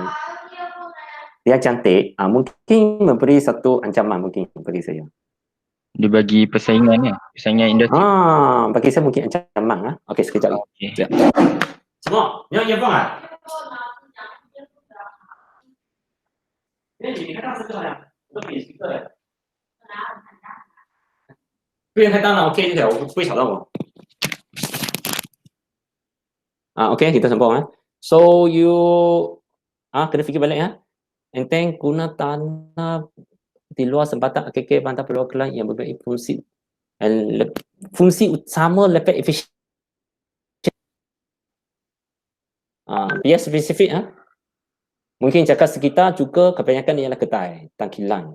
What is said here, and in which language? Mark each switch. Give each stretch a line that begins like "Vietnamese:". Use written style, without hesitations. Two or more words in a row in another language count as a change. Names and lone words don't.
Malay: Dia cantik, mungkin memberi satu ancaman mungkin bagi saya. Dia bagi persaingan persaingan industri. Bagi saya mungkin ancaman. Okey, sekejap lagi. Okey. Sekejap. Semua, ni yang bang ah. Ni kata satu lah. Okey, speaker.
Chinese: 不用太大了 ，OK 就好，我不会吵到我。
Malay: OK, kita sambung
English: So you
Malay: kena fikir balik
English: and then
Malay: guna tanah di luar sempatan AKK Bantar Pulau Kelang yang mempunyai fungsi fungsi utama lebih efisien. Biar spesifik mungkin cakap sekitar juga kebanyakan ialah kedai dan kilang.